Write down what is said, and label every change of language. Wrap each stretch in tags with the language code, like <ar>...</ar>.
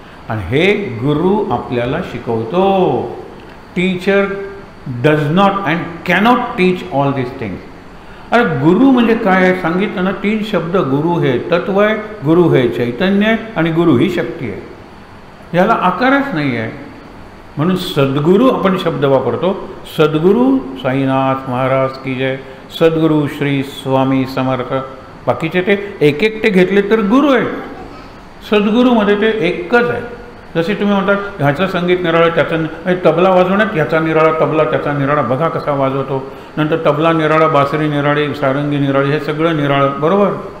<mr>आणि हे गुरु आपल्याला शिकवतो.</mr> <en>Teacher does not and cannot teach all this things.</en> <mr>अरे गुरु म्हणजे काय आहे सांगितलं ना, 3 शब्द. गुरु हे तत्व आहे, गुरु हे चैतन्य आहे, आणि गुरु ही शक्ती आहे. याला आकारच नाही आहे. म्हणून सद्गुरू आपण शब्द वापरतो. सद्गुरू साईनाथ महाराज की जय, सद्गुरू श्री स्वामी समर्थ. बाकीचे ते एक एकटे घेतले तर गुरु आहे. सद्गुरूमध्ये ते एकच आहे. जसे तुम्ही म्हणतात ह्याचं संगीत निराळं, त्याचं तबला वाजवण्यात ह्याचा निराळा, तबला त्याचा निराळा, बघा कसा वाजवतो. नंतर तबला निराळा, बासरी निराळी, सारंगी निराळी, हे सगळं निराळं, बरोबर.</mr>